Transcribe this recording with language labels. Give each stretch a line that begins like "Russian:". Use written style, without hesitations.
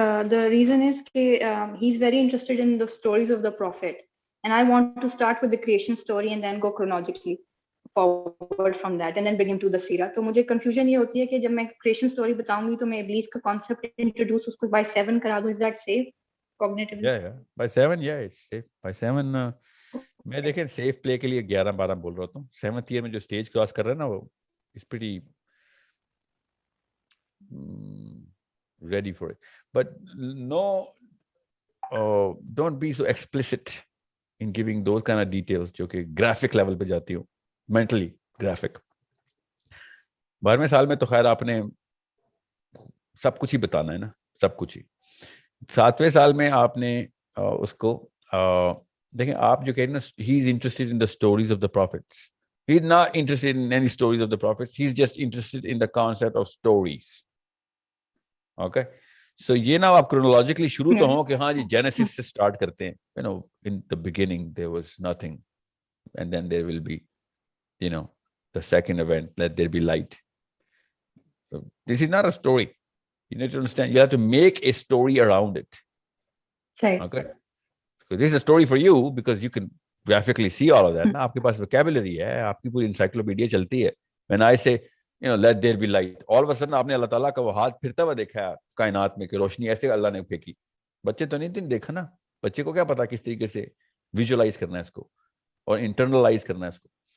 English: the reason is he's very interested in the stories of the prophet, and I want to start with the creation story and then go chronologically forward from that and then bring him to the सीरा.
Hindi: तो मुझे confusion ये होती है कि जब मैं creation story बताऊंगी तो मैं इब्लीस का concept introduce उसको by 7 करा दूं.
English: Is that safe cognitively? Yeah. By 7, yeah, it's safe.
Hindi: By 7 मैं देखें सेफ प्ले के लिए 11-12 बोल रहा हूँ. 7th ईयर में जो स्टेज क्रॉस कर रहा है ना, वो
English: Is pretty ready for it. But no, don't be so explicit in giving those kind of details
Hindi: जो कि graphic level पे जाती हो,
English: mentally graphic.
Hindi: 12वें साल में तो खैर आपने सब कुछ ही बताना है ना, सब कुछ ही. 7वें साल में आपने उसको देखें, आप जो कह रहे हैं ना,
English: he is interested in the stories of the prophets. He is not interested in any stories of the prophets. He is just interested in the concept of stories.
Hindi: Okay, so ये ना आप chronologically शुरू तो हो कि हाँ जी Genesis से start करते हैं.
English: You know, in the beginning there was nothing, and then there will be, you know, the second event, let there be light. So this is not a story. You need to understand. You have to make a story around it. Right. Okay, so this is a story for you because you can graphically see all of that.
Hindi: ना आपके पास vocabulary है, आपकी पूरी encyclopedia चलती है.
English: When I say, you know, let there be light,
Hindi: all of a sudden आपने अल्लाह ताला का वो हाथ फिरता हुआ देखा है कायनात में कि रोशनी ऐसे अल्लाह ने फेंकी. बच्चे तो नहीं देखा ना, बच्चे को क्या पता किस तरीके से विजुअलाइज करना है इसको और इंटरनलाइज करना है इसको.